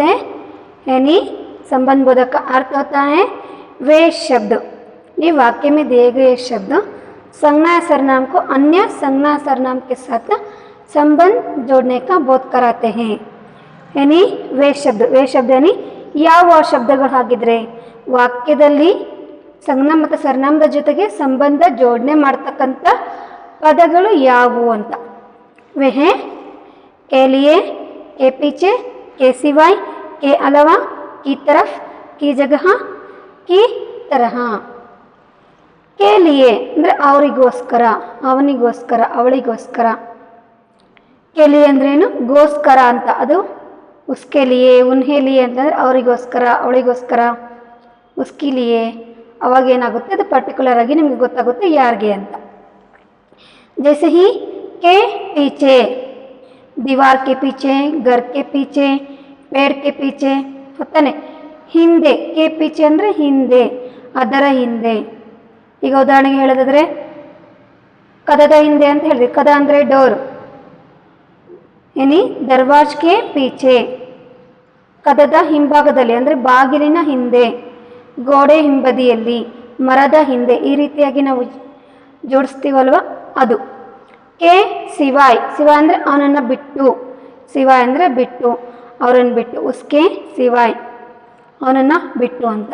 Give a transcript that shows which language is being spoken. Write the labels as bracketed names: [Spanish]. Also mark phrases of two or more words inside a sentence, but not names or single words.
[Hindi] यानी संबंध बोधक का अर्थ होता है वे शब्द, ये वाक्य में दिए गए शब्द संज्ञा सर्वनाम को अन्य संज्ञा सर्वनाम के साथ संबंध जोड़ने का बोध कराते हैं। यानी वे शब्द यानी [Kannada] ಯಾವ ಶಬ್ದಗಳು ಹಾಗಿದ್ರೆ ವಾಕ್ಯದಲ್ಲಿ ಸಂಜ್ಞಾ ಮತ್ತು ಸರ್ವನಾಮದ ಜೊತೆಗೆ ಸಂಬಂಧ ಜೋಡಣೆ ಮಾಡ್ತಕ್ಕಂಥ ಪದಗಳು ಯಾವುವು ಅಂತ। [Hindi] वे हैं के लिए, के पीछे, के सिवाय, के अलावा, की तरफ, की जगह, की तरह। के लिए [Kannada] ಅಂದರೆ ಅವರಿಗೋಸ್ಕರ, ಅವನಿಗೋಸ್ಕರ, ಅವಳಿಗೋಸ್ಕರ। [Hindi] के लिए [Kannada] ಅಂದ್ರೆ ಏನು? ಗೋಸ್ಕರ ಅಂತ, ಅದು [Hindi] उसके लिए, उन्हें लिए [Kannada] ಅಂತಂದ್ರೆ ಅವರಿಗೋಸ್ಕರ, ಅವಳಿಗೋಸ್ಕರ, [Hindi] उसके लिए। [Kannada] ಅವಾಗ ಏನಾಗುತ್ತೆ, ಅದು ಪರ್ಟಿಕ್ಯುಲರ್ ಆಗಿ ನಿಮಗೆ ಗೊತ್ತಾಗುತ್ತೆ ಯಾರಿಗೆ ಅಂತ। [Hindi] जैसे ही के पीछे, दीवार के पीछे, घर के पीछे, पेड़ के पीछे होता है। [Kannada] ಹಿಂದೆ, [Hindi] के पीछे [Kannada] ಅಂದರೆ ಹಿಂದೆ, ಅದರ ಹಿಂದೆ। ಈಗ ಉದಾಹರಣೆಗೆ ಹೇಳೋದಾದ್ರೆ ಕದದ ಹಿಂದೆ ಅಂತ ಹೇಳಿದ್ವಿ। ಕದ ಅಂದರೆ ಡೋರ್, [Hindi] यानी दरवाज के पीछे, [Kannada] ಕದದ ಹಿಂಭಾಗದಲ್ಲಿ ಅಂದರೆ ಬಾಗಿಲಿನ ಹಿಂದೆ, ಗೋಡೆ ಹಿಂಬದಿಯಲ್ಲಿ, ಮರದ ಹಿಂದೆ, ಈ ರೀತಿಯಾಗಿ ನಾವು ಜೋಡಿಸ್ತೀವಲ್ವ ಅದು। [Hindi] के सिवाय, [Kannada] ಸಿವಾಯ್ ಅಂದರೆ ಅವನನ್ನು ಬಿಟ್ಟು, ಸಿವಾಯ್ ಅಂದರೆ ಬಿಟ್ಟು, ಅವರನ್ನು ಬಿಟ್ಟು, [Hindi] उसके सिवाय [Kannada] ಅವನನ್ನು ಬಿಟ್ಟು ಅಂತ।